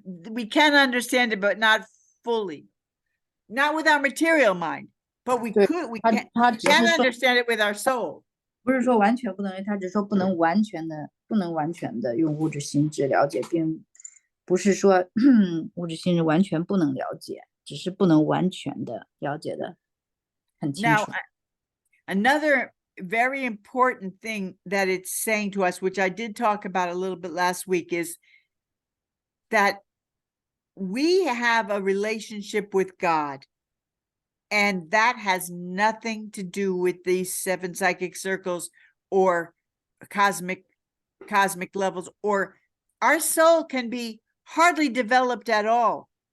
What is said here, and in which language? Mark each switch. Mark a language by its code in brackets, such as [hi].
[en] We can understand it, but not fully, not with our material mind, but we can understand it with our soul. [zh] 不是说完全不能，他只说不能完全的用物质心智了解，并不是说物质心智完全不能了解，只是不能完全的了解的很清楚。 [en] Now, another very important thing that it's saying to us, which I did talk about a little bit last week, is that we have a relationship with God, and that has nothing to do with these 7 psychic circles or cosmic levels, or our soul can be hardly developed at all.